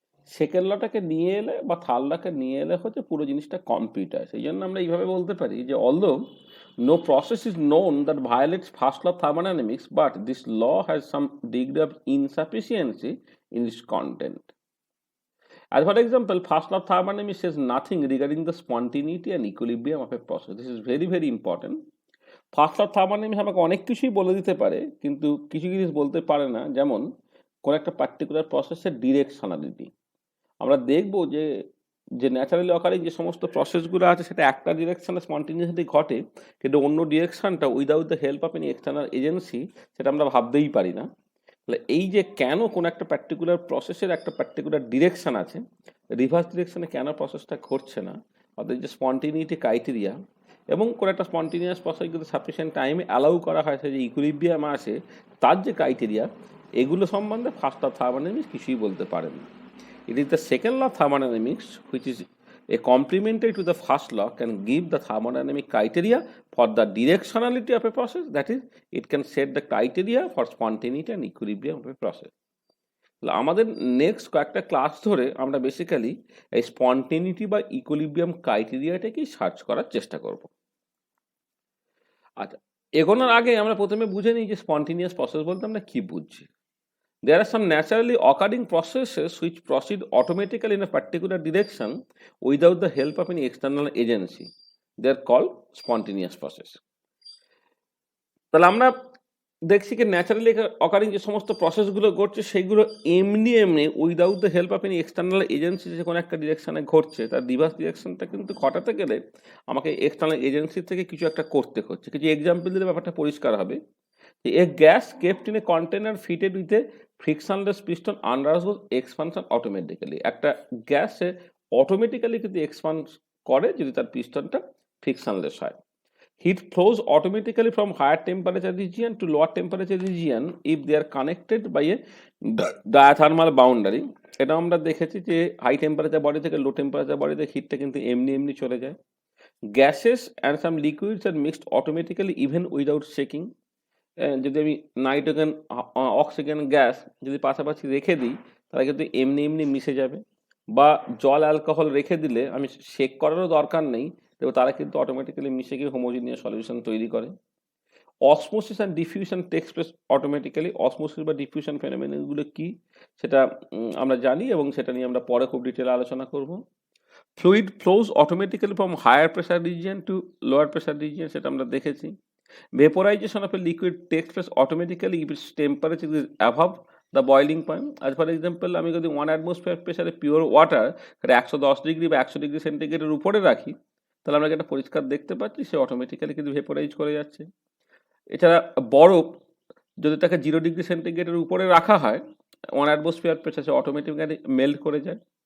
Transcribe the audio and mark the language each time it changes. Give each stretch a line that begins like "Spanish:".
Bangla: Second লটাকে নিয়ে এলে বা থার্ড লকে নিয়ে এলে হচ্ছে পুরো জিনিসটা কমপ্লিট হয়। সেই জন্য আমরা এইভাবে বলতে পারি যে
English: Although no process is known that violates first law of thermodynamics, but this law has some degree of insufficiency in its content. As for example, first law of thermodynamics says nothing regarding the spontaneity and equilibrium of a process. This is very very important.
Bangla: First law of thermodynamics আমাকে অনেক কিছুই বলে দিতে পারে, কিন্তু কিছু জিনিস বলতে পারে না। যেমন কোন একটা পার্টিকুলার প্রসেসের ডিরেকশনালিটি। আমরা দেখব যে যে ন্যাচারালি অকারিং যে সমস্ত প্রসেসগুলো আছে সেটা একটা ডিরেকশনে স্পন্টেনিয়াসলি ঘটে, কিন্তু অন্য ডিরেকশনটা
English: without the help of any external agency
Bangla: সেটা আমরা ভাবতেই পারি না। তাহলে এই যে কেন কোন একটা পার্টিকুলার প্রসেসের একটা পার্টিকুলার ডিরেকশন আছে, রিভার্স ডিরেকশনে কেন প্রসেসটা ঘটছে না, অর্থাৎ যে স্পন্টেনিটি ক্রাইটেরিয়া, এবং কোনো একটা স্পন্টেনিয়াস প্রসেস কিন্তু সাফিসিয়েন্ট টাইমে অ্যালাউ করা হয়, সে যে ইকুইলিব্রিয়াম আসে তার যে ক্রাইটেরিয়া, এগুলো সম্বন্ধে ফার্স্ট ল অফ থার্মোডাইনামিক্স কিছুই বলতে পারেন না।
English: It is the second law of thermodynamics, which is a complementary to the first law, can give the thermodynamic criteria for the directionality of a process. That is, it can set the criteria for spontaneity and equilibrium of a process.
Bangla: আমাদের next কয়েকটা class ধরে আমরা basically এই স্পন্টেনিটি বা equilibrium ক্রাইটেরিয়াটাকেই search করার চেষ্টা করব। আচ্ছা, এগোনোর আগে আমরা প্রথমে বুঝে নিই যে স্পন্টেনিয়াস প্রসেস বলতে আমরা কি বুঝছি।
English: There are some naturally occurring processes which proceed automatically in a particular direction without the help of any external agency. They are called spontaneous process.
Bangla: তাহলে আমরা দেখছি কি ন্যাচারালি অকারিং যে সমস্ত প্রসেসগুলো ঘটছে সেইগুলো এমনি
English: without the help of any external agency
Bangla: যে কোনো একটা ডিরেকশনে ঘটছে, তার রিভার্স ডিরেকশনটা কিন্তু ঘটাতে গেলে আমাকে এক্সটার্নাল এজেন্সি থেকে কিছু একটা করতে হচ্ছে। কিছু এক্সাম্পল দিলে ব্যাপারটা পরিষ্কার হবে।
English: A gas kept in a container fitted with a frictionless piston undergoes expansion automatically.
Bangla: একটা গ্যাসে অটোমেটিক্যালি কিন্তু এক্সপান্ড করে যদি তার পিস্টনটা ফ্রিকশনলেস হয়।
English: Heat flows automatically from higher temperature region to lower temperature region if they are connected by a diathermal boundary.
Bangla: এটা আমরা দেখেছি যে হাই টেম্পারেচার বডি থেকে লো টেম্পারেচার বডিতে হিটটা কিন্তু এমনি চলে যায়।
English: Gases and some liquids are mixed automatically even without shaking.
Bangla: যদি আমি নাইট্রোজেন, অক্সিজেন গ্যাস যদি পাশাপাশি রেখে দিই তাহলে কিন্তু এমনি মিশে যাবে, বা জল অ্যালকোহল রেখে দিলে আমি শেক করারও দরকার নেই, তবে তারা কিন্তু অটোমেটিক্যালি মিশে গিয়ে হোমোজিনিয়াস সলিউশন তৈরি করে।
English: Osmosis and diffusion takes place automatically.
Bangla: Osmosis বা ডিফিউশন ফেনোমেনগুলো কি সেটা আমরা জানি এবং সেটা নিয়ে আমরা পরে খুব ডিটেলে আলোচনা করব।
English: fluid flows automatically from higher pressure region to lower pressure region,
Bangla: সেটা আমরা দেখেছি।
English: Vaporization of a liquid takes place automatically if its temperature is above the boiling point. As for example,
Bangla: আমি যদি 1 atmosphere প্রেসারে পিওর ওয়াটার সেটা 110 degree বা 100 degree সেন্টিগ্রেডের উপরে রাখি, তাহলে আমরা যেটা পরিষ্কার দেখতে পাচ্ছি সে অটোমেটিক্যালি কিন্তু ভেপোরাইজ করে যাচ্ছে। এছাড়া বরফ যদি তাকে 0 ডিগ্রি সেন্টিগ্রেডের উপরে রাখা হয় 1 atmosphere প্রেসার, সে অটোমেটিক্যালি মেল্ট করে যায়।